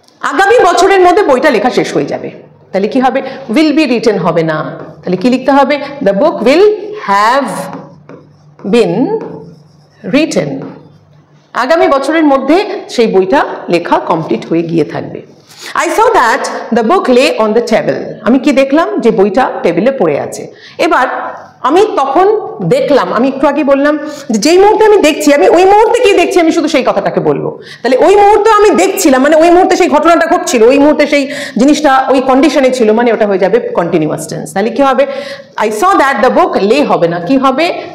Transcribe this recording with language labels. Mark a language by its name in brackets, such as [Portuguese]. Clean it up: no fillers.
[Bangla] আগামী বছরের মধ্যে বইটা লেখা শেষ হয়ে যাবে। তাহলে কি হবে? উইল বি রিটেন হবে না, তাহলে কি লিখতে হবে? [English] The book will have been written. [Bangla] আগামী বছরের মধ্যে সেই বইটা লেখা কমপ্লিট হয়ে গিয়ে থাকবে। [English] I saw that the book lay on the table। [Bangla] আমি কি দেখলাম? যে বইটা টেবিলে পড়ে আছে। এবার আমি তখন দেখলাম, আমি একটু আগে বললাম যে যেই মুহূর্তে আমি দেখছি, আমি ওই মুহূর্তে কি দেখছি আমি শুধু সেই কথাটাকে বলবো। তাহলে ওই মুহূর্তে আমি দেখছিলাম মানে ওই মুহূর্তে সেই ঘটনাটা ঘটছিল, ওই মুহূর্তে সেই জিনিসটা ওই কন্ডিশনে ছিল, মানে ওটা হয়ে যাবে কন্টিনিউয়াস টেন্স। তাহলে কি হবে? [English] I saw that the book lay [Bangla] হবে না, কি হবে?